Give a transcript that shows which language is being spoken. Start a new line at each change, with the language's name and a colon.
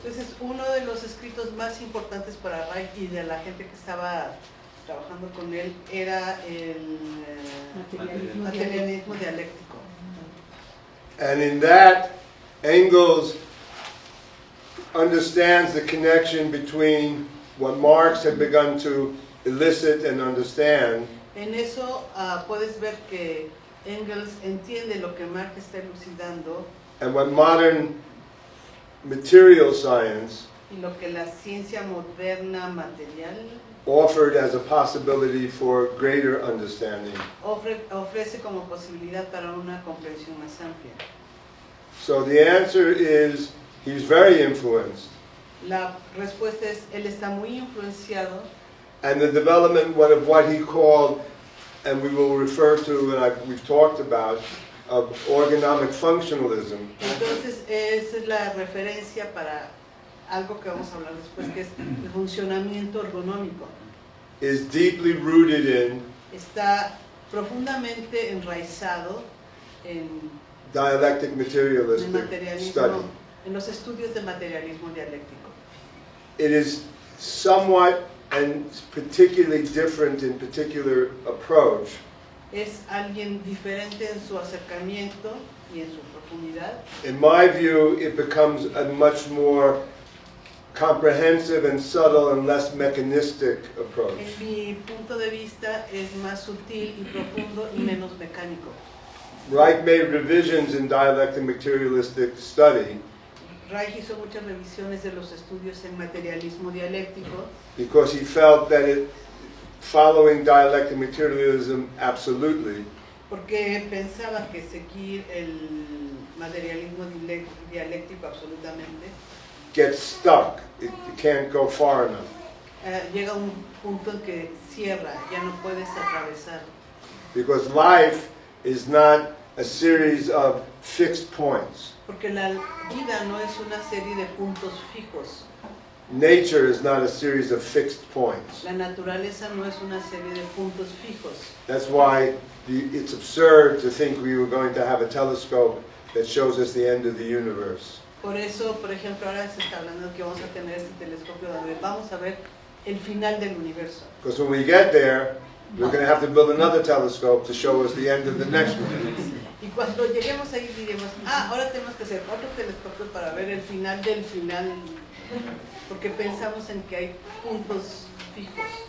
Spanish: Entonces, uno de los escritos más importantes para Reich y de la gente que estaba trabajando con él era el materialismo dialéctico.
English: And in that, Engels understands the connection between what Marx had begun to elicit and understand,
Spanish: En eso puedes ver que Engels entiende lo que Marx está elucidando
English: and what modern material science
Spanish: y lo que la ciencia moderna material
English: offered as a possibility for greater understanding.
Spanish: ofrece como posibilidad para una comprensión más amplia.
English: So the answer is he's very influenced,
Spanish: La respuesta es, él está muy influenciado
English: and the development of what he called, and we will refer to, and we've talked about, of orgonomic functionalism,
Spanish: entonces esa es la referencia para algo que vamos a hablar después, que es el funcionamiento ergonómico.
English: is deeply rooted in
Spanish: Está profundamente enraizado en
English: dialectic
Spanish: el
English: materialistic
Spanish: materialismo,
English: study.
Spanish: en los estudios de materialismo dialéctico.
English: It is somewhat and particularly different in particular approach
Spanish: Es alguien diferente en su acercamiento y en su profundidad.
English: In my view, it becomes a much more comprehensive and subtle and less mechanistic approach.
Spanish: En mi punto de vista es más sutil y profundo y menos mecánico.
English: Reich made revisions in dialectic materialistic study
Spanish: Reich hizo muchas revisiones de los estudios en materialismo dialéctico
English: because he felt that following dialectic materialism absolutely
Spanish: porque pensaba que seguir el materialismo dialéctico absolutamente
English: gets stuck. It can't go far enough.
Spanish: Llega a un punto en que cierra, ya no puedes atravesar.
English: Because life is not a series of fixed points.
Spanish: Porque la vida no es una serie de puntos fijos.
English: Nature is not a series of fixed points.
Spanish: La naturaleza no es una serie de puntos fijos.
English: That's why it's absurd to think we were going to have a telescope that shows us the end of the universe.
Spanish: Por eso, por ejemplo, ahora se está hablando que vamos a tener este telescopio donde vamos a ver el final del universo.
English: Because when we get there, we're going to have to build another telescope to show us the end of the next one.
Spanish: Y cuando lleguemos ahí diremos, ahora tenemos que hacer otro telescopio para ver el final del final, porque pensamos en que hay puntos fijos.